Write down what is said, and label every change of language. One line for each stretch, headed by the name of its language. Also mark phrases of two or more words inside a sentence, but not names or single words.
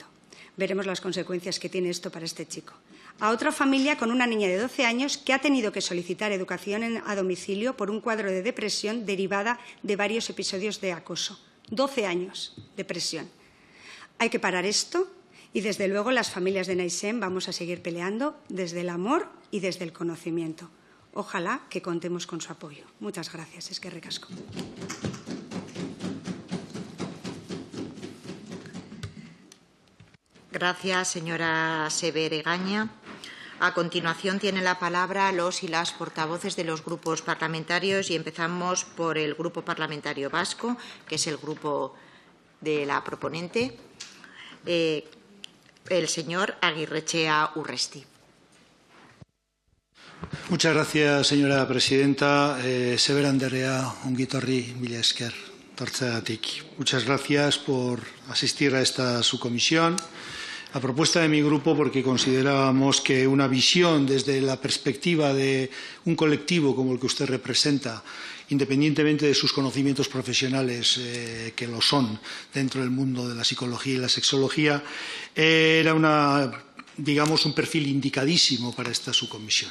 Spanish: Veremos las consecuencias que tiene esto para este chico. A otra familia con una niña de 12 años que ha tenido que solicitar educación a domicilio por un cuadro de depresión derivada de varios episodios de acoso. 12 años de depresión. Hay que parar esto y, desde luego, las familias de Naixent vamos a seguir peleando desde el amor y desde el conocimiento. Ojalá que contemos con su apoyo. Muchas gracias.
Basque: Eskerrik asko.
Spanish: Gracias, señora Sever Egaña. A continuación tienen la palabra los y las portavoces de los grupos parlamentarios y empezamos por el Grupo Parlamentario Vasco, que es el grupo de la proponente, el señor Agirretxea Urresti. Muchas gracias, señora presidenta.
Basque: Sever Anderea, ongi etorri, mila esker tortzeagatik.
Spanish: Muchas gracias por asistir a esta subcomisión. A propuesta de mi grupo, porque considerábamos que una visión desde la perspectiva de un colectivo como el que usted representa, independientemente de sus conocimientos profesionales, que lo son dentro del mundo de la psicología y la sexología, era un perfil indicadísimo para esta subcomisión.